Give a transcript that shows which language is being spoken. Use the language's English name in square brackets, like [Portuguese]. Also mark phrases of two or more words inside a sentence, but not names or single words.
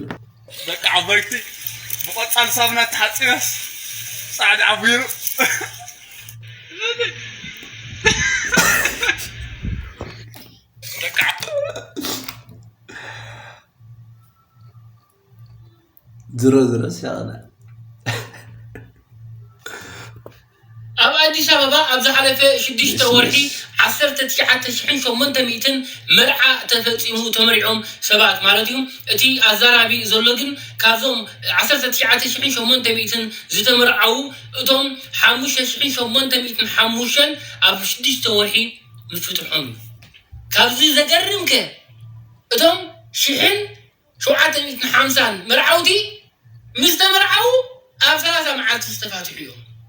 [Tigrinya] በቃ አበልቲ በቆጣን ሳብና ታጽበስ ጻድ አብይሩ በቃ ዝሮ ሲያና አዲስ አበባ አብዛሐለፈ 6 ወርሒ 19800 መርዓ ተፈጺሙ ተመሪዖም [Amharic] ሰባት ማለት [Tigrinya] እዩ እቲ አዛራቢ ዘሎ ግን ካብዞም 19800 ዝተመርዓው እቶም 5805 ኣብ 6 ወርሒ ምፍትሖም ካብዚ ዘገርምከ እቶም 1750 መርዓውቲ ምስተመርዓው ኣብ 30 መዓልቲ ዝተፋትሑ እዮም